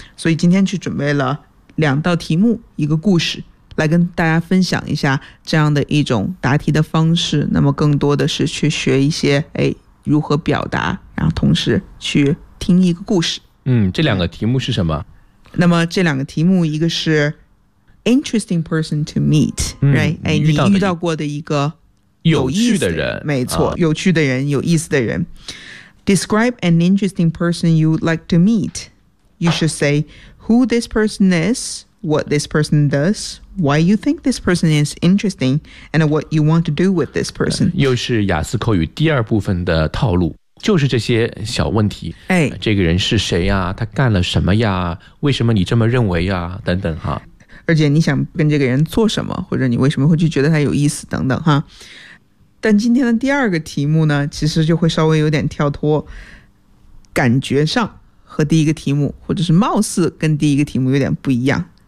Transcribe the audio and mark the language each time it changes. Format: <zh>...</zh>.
<zh>所以今天去准备了两道题目，一个故事来跟大家分享一下这样的一种答题的方式，那么更多的是去学一些如何表达，然后同时去听一个故事。这两个题目是什么？那么这两个题目，一个是</zh> <en>interesting person to meet， right？</en> <zh>你遇到过的一个有意思的人，没错，有趣的人，有意思的人。</zh> <en>Describe an interesting person you would like to meet. You should say who this person is, what this person does, why you think this person is interesting, and what you want to do with this person.</en> <zh>又是雅思口语第二部分的套路，就是这些小问题。这个人是谁呀？他干了什么呀？为什么你这么认为呀？等等哈。而且你想跟这个人做什么，或者你为什么会去觉得他有意思等等哈。但今天的第二个题目呢，其实就会稍微有点跳脱，感觉上和第一个题目，或者是貌似跟第一个题目有点不一样。</zh>